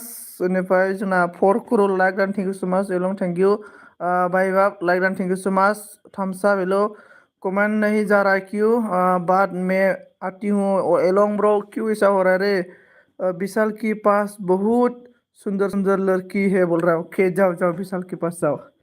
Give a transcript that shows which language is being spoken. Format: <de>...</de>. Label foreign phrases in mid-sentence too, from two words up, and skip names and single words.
<brx>बेनिफ्राय जोंना 4 करोड़</brx> <en>like done, thank you so much एलं, thank you।</en> <hi>भाई बाप</hi> <en>like done, thank you so much. thumbs up एलो।</en> <hi>कमेंट नहीं जा रहा क्यों? बाद में आती हूँ एलोंग ब्रो, क्यों ऐसा हो रहा है रे? विशाल के पास बहुत सुंदर सुंदर लड़की है बोल रहा है। ओके जाओ जाओ विशाल के पास जाओ।</hi>